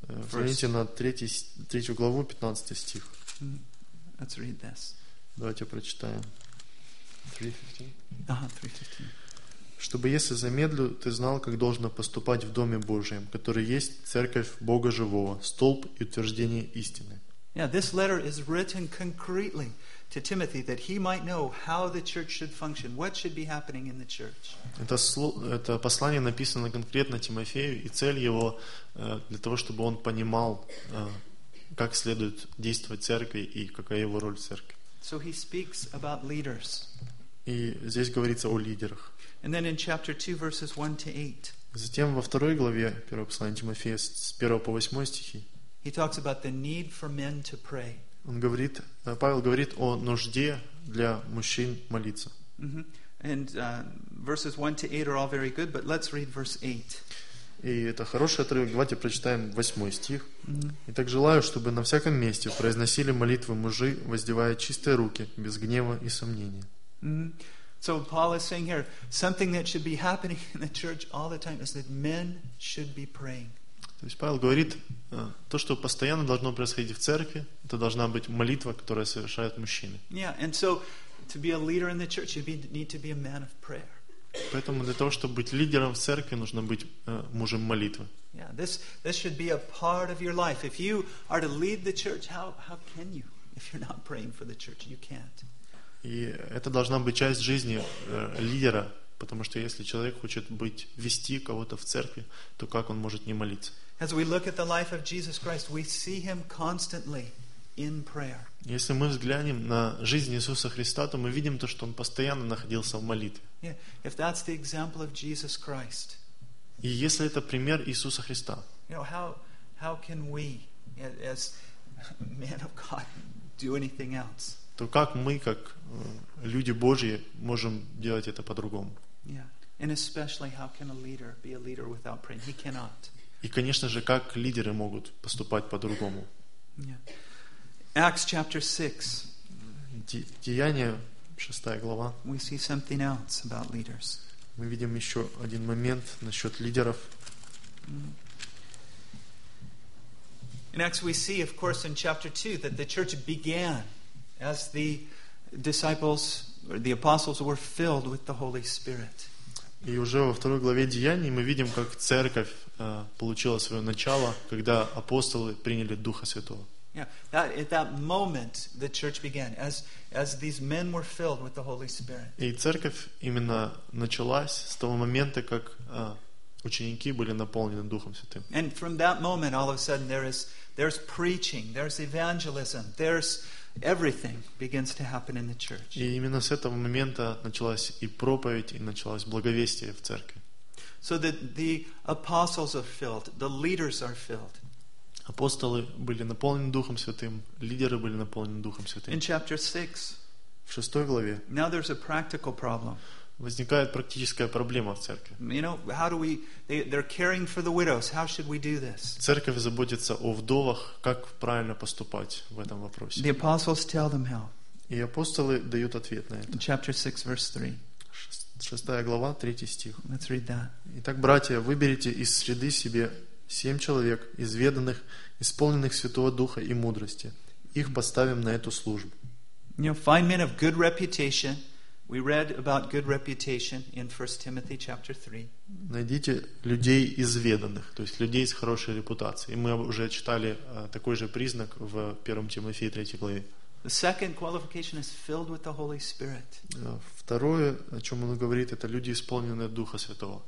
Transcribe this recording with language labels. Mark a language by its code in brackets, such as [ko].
[ru] Смотрите на третью главу, 15 стих. [en] Let's read this. [ru] Давайте прочитаем. 3:15. Ага, 3:15. Чтобы, если замедлю, ты знал, как должно поступать в Доме Божьем, который есть церковь Бога Живого, столб и утверждение истины. [en] Yeah, this letter is written concretely to Timothy, that he might know how the church should function, what should be happening in the church. [ru] Это послание написано конкретно Тимофею, и цель его для того, чтобы он понимал, как следует действовать церкви и какая его роль в церкви. [en] So he speaks about leaders. [ru] И здесь говорится о лидерах. [en] And then in chapter 2, verses 1 to 8. [ru] Затем во второй главе первого послания Тимофея с 1 по 8 стихи. [en] He talks about the need for men to pray. [ru] Он говорит, Павел говорит о нужде для мужчин молиться. [en] And verses 1 to 8 are all very good, but let's read verse 8. [ru] И это хороший отрывок. Давайте прочитаем 8 стих. Итак, желаю, чтобы на всяком месте произносили молитвы мужи, воздевая чистые руки, без гнева и сомнения. [en] So Paul is saying here, something that should be happening in the church all the time is that men should be praying. [ru] То есть Павел говорит, то, что постоянно должно происходить в церкви, это должна быть молитва, которую совершают мужчины. Поэтому для того, чтобы быть лидером в церкви, нужно быть мужем молитвы. [en] This should be a part of your life. If you are to lead the church, how can you? If you're not praying for the church, you can't. [ru] И это должна быть часть жизни лидера, Потому что если человек хочет быть, вести кого-то в церкви, то как он может не молиться? [en] As we look at the life of Jesus Christ, we see him constantly in prayer. [ru] Если мы взглянем на жизнь Иисуса Христа, то мы видим то, что он постоянно находился в молитве. [en] Yeah. If that's the example of Jesus Christ. [ru] И если это пример Иисуса Христа. [en] You know, how can we as men of God do anything else? [ru] То как мы, как люди Божьи, можем делать это по-другому? [en] Yeah. And especially how can a leader be a leader without praying? He cannot. [ru] И, конечно же, как лидеры могут поступать по-другому? [en] Yeah. Acts chapter 6. [ru] Деяния, 6 глава. [en] We see something else about leaders. [ru] Мы видим еще один момент насчет лидеров. [en] In Acts we see, of course, in chapter 2, that the church began as the disciples, or the apostles, were filled with the Holy Spirit. [ru] И уже во второй главе Деяний мы видим, как церковь получила свое начало, когда апостолы приняли Духа Святого. [en] Yeah, that, at that moment the church began as these men were filled with the Holy Spirit. [ru] И церковь именно началась с того момента, как ученики были наполнены Духом Святым. [en] And from that moment all of a sudden there's preaching, there's evangelism, there's everything begins to happen in the church. [ru] И именно с этого момента началась и проповедь, и началось благовестие в церкви. [en] So that the apostles are filled, the leaders are filled. [ru] Апостолы были наполнены Духом Святым, лидеры были наполнены Духом Святым. [en] In chapter 6. [ru] В шестой главе. [en] Now there's a practical problem. [ru] Возникает практическая проблема в церкви. [en] You know, how do we, they're caring for the widows. How should we do this? [ru] Церковь заботится о вдовах, как правильно поступать в этом вопросе. [en] The apostles tell them how. [ru] И апостолы дают ответ на это. [en] In chapter 6, verse 3. [ru] Шестая глава, третий стих. [en] Let's read that. [ru] Итак, братья, выберите из среды себе семь человек, изведанных, исполненных Святого Духа и мудрости. Их поставим на эту службу. [en] You know, find men of good reputation. We read about good reputation in 1 Timothy chapter 3. [ru] Найдите людей изведанных, то есть людей с хорошей репутацией. Мы уже читали такой же признак в 1 Тимофея 3 главе. [en] The second qualification is filled with the Holy Spirit. [ru] Второе, о чем он говорит, это люди, исполненные Духа Святого.